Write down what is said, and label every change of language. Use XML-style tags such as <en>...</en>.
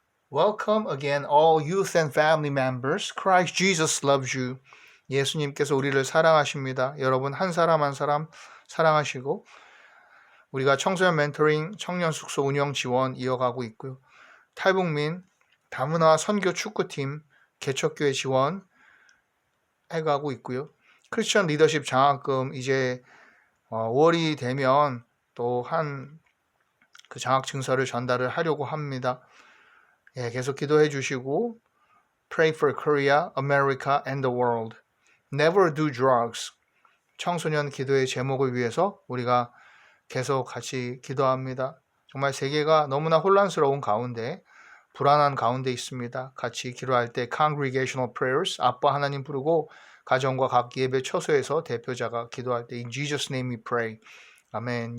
<en>Welcome again all youth and family members. Christ Jesus loves you.</en> <ko>예수님께서 우리를 사랑하십니다. 여러분 한 사람 한 사람 사랑하시고 우리가 청소년 멘토링 청년 숙소 운영 지원 이어가고 있고요. 탈북민 다문화 선교 축구팀 개척교회 지원 해가고 있고요. 크리스천 리더십 장학금 이제 5월이 되면 또 한 그 장학 증서를 전달을 하려고 합니다. 예, 계속 기도해 주시고</ko> <en>Pray for Korea, America and the world. Never do drugs.</en> <ko>청소년 기도의 제목을 위해서 우리가 계속 같이 기도합니다. 정말 세계가 너무나 혼란스러운 가운데 불안한 가운데 있습니다. 같이 기도할 때 Congregational Prayers, 아빠 하나님 부르고 가정과 각 예배 처소에서 대표자가 기도할 때</ko> <en>In Jesus' name we pray.</en> <ko>아멘.</ko>